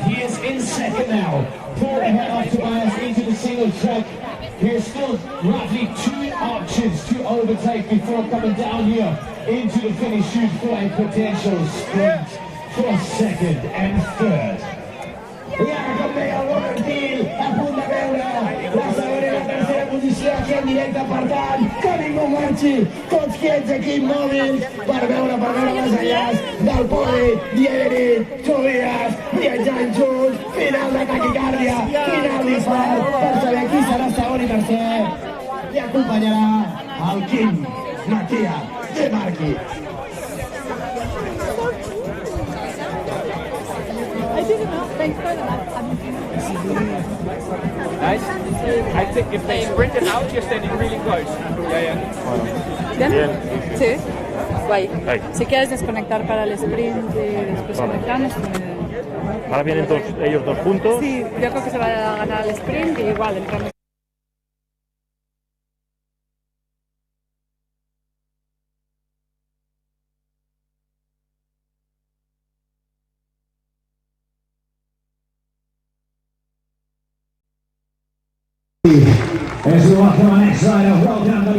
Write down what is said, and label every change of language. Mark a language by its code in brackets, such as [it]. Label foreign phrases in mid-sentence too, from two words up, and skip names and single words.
[en] He is in second now. Pull ahead of Tobias into the single track. Here's still roughly 2 options to overtake before coming down here into the finish shoot for a potential sprint for second and third. [ca] Y ara com deia el Borrentil, a punt de veure la segona i la tercera posició aquí en directe, per tant, que ningú marxi, tots quiets aquí immòbils, per veure més enllaç del podi, Diedrich, Tobias, viatjant junts, final de taquicàrdia, final d'infart, per saber qui serà segon i tercer, i acompanyarà el King Mattia de Marque. [en] I didn't know. Thanks for that. Nice. I think if they sprint it out, you're standing really close. [es] ¿Bien? Bien. Sí. Guay. Ahí. Si quieres desconectar para el sprint y después conectamos. Ahora vienen ellos dos juntos. Sí, yo creo que se va a ganar el sprint y igual entramos. [en] As we welcome our next rider, well done, buddy.